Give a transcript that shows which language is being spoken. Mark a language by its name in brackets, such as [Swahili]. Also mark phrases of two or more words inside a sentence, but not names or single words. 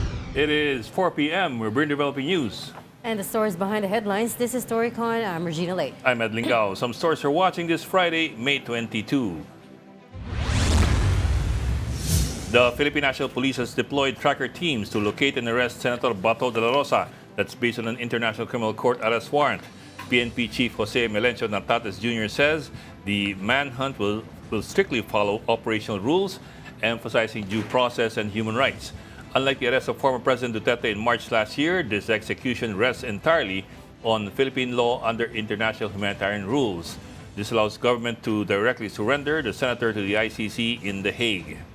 [English] It is 4 p.m. We're bringing developing news. And the stories behind the headlines. This is StoryCon. I'm Regina Lake. I'm Ed Lingao. Some stores are watching this Friday, May 22. The Philippine National Police has deployed tracker teams to locate and arrest Senator Bato de la Rosa. That's based on an International Criminal Court arrest warrant. PNP Chief Jose Melencio Natates Jr. says the manhunt will strictly follow operational rules, emphasizing due process and human rights. Unlike the arrest of former President Duterte in March last year, this execution rests entirely on Philippine law under international humanitarian rules. This allows government to directly surrender the senator to the ICC in The Hague.